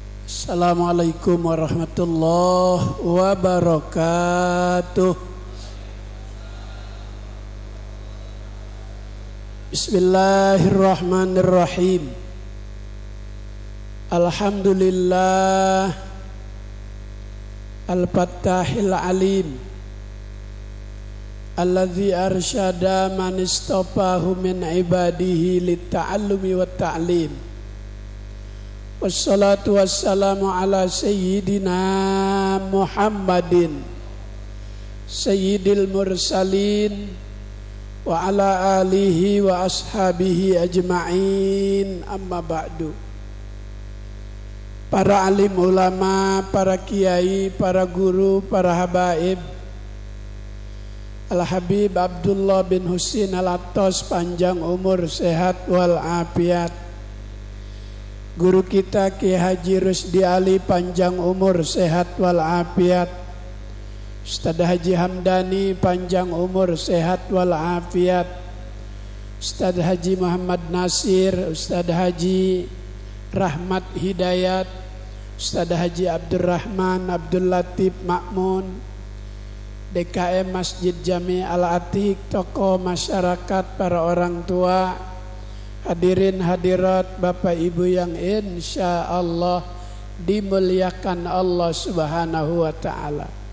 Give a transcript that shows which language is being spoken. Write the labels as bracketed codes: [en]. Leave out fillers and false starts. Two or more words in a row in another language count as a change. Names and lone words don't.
[ar] السلام عليكم ورحمة الله وبركاته. بسم الله الرحمن الرحيم. الحمد لله الفتاح العليم الذي أرشد من استفاده من عباده للتعلم والتعليم. والصلاة والسلام على سيدنا محمد سيد المرسلين وعلى آله وأصحابه أجمعين أما بعد. [id] Para alim ulama, para kiai, para guru, para habaib, Al-Habib Abdullah bin Husin Al-Attas, panjang umur, sehat wal afiat. Guru kita Ki Haji Rusdi Ali, panjang umur, sehat wal afiat. Ustaz Haji Hamdani, panjang umur, sehat wal afiat. Ustaz Haji Muhammad Nasir, Ustaz Haji Rahmat Hidayat, Ustaz Haji Abdurrahman Abdul Latif Makmun, DKM Masjid Jami Al-Atiq, tokoh masyarakat, para orang tua, hadirin hadirat, Bapak Ibu yang [ar] إن شاء الله [id] dimuliakan Allah [ar] سبحانه وتعالى.